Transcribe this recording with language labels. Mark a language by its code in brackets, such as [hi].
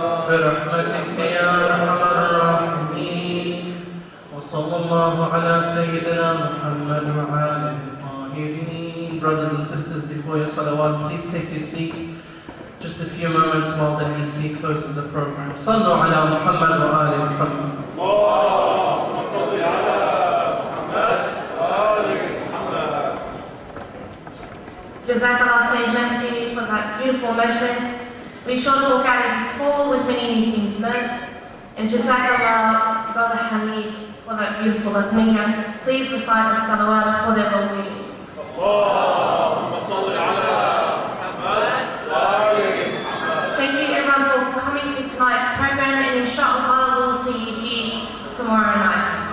[ar] برحمتك يا أرحم الراحمين وصلى الله على سيدنا محمد وآله الطاهرين. [en] Brothers and sisters, before your salawat, please take your seat. just a few moments while the MC closes the program. [ar] صلوا على محمد وآل محمد. اللهم صل على محمد وآل محمد. [en] Jazakallah Sayyid Mahdi for that beautiful majlis. We shall walk out of this hall with many new things learned. And Jazakallah Brother Hamid for that beautiful Latmiya. Please recite the salawat for their well-beings. [ar] اللهم صل على محمد وآل محمد. [en] Thank you everyone for coming to tonight's program, and inshallah we'll see you here tomorrow night.